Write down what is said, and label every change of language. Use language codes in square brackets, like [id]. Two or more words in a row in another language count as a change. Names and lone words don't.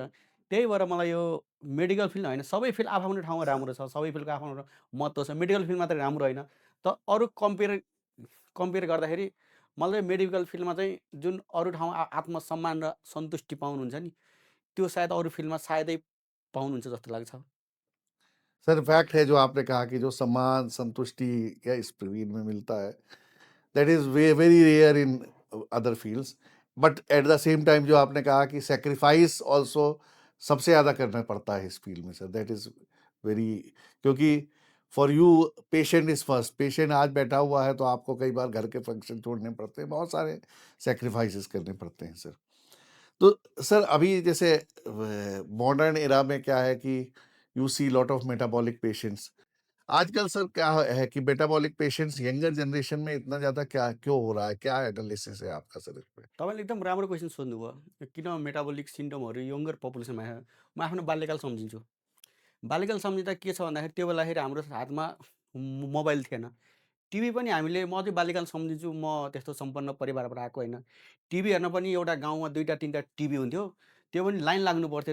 [ne] त्यही भएर मलाई यो मेडिकल फिल्ड होइन, सबै फिल्ड आफ्नो ठाउँमा राम्रो छ, सबै फिल्डको आफ्नो महत्त्व छ। मेडिकल फिल्ड मात्रै राम्रो होइन, त अरू कम्पेयर कम्पेयर गर्दाखेरि मलाई मेडिकल फिल्डमा चाहिँ जुन अरू ठाउँमा आत्मसम्मान र सन्तुष्टि पाउनुहुन्छ नि, त्यो सायद अरू फिल्डमा सायदै पाउनुहुन्छ जस्तो लाग्छ। [hi] सर फैक्ट है जो आपने कहा कि जो सम्मान संतुष्टि या स्क्रीन में मिलता है, [en] that is very rare in other fields, but at the same time [hi] जो आपने कहा कि [en] sacrifice also [hi] सबसे ज़्यादा करना पड़ता है इस फील्ड में सर, [en] that is very, [hi] क्योंकि [en] for you patient is first, [hi] पेशेंट आज बैठा हुआ है तो आपको कई बार घर के फंक्शन छोड़ने पड़ते हैं, बहुत सारे सेक्रीफाइसेस करने पड़ते हैं सर। तो सर अभी जैसे [en] modern era [hi] में क्या है कि [en] you see lot of metabolic patients [hi] आजकल सर, क्या है कि [en] metabolic patients younger generation [hi] में इतना ज्यादा क्या क्यों हो रहा है, क्या एनालिसिस है आपका सर इसमें? [ne] तपाईँले एकदम राम्रो क्वेसन सोध्नुभयो। किन मेटाबोलिक सिन्ड्रोमहरू यङ्गर पपुलेसनमा आयो? म आफ्नो बाल्यकाल सम्झिन्छु। बाल्यकाल सम्झिँदा के छ भन्दाखेरि त्यो बेलाखेरि हाम्रो हातमा मोबाइल थिएन। टिभी पनि हामीले, म चाहिँ बाल्यकाल सम्झिन्छु, म त्यस्तो सम्पन्न परिवारबाट आएको होइन। टिभी हेर्न पनि एउटा गाउँमा 2टा 3टा टिभी हुन्थ्यो। त्यो पनि लाइन लाग्नु पर्थ्यो।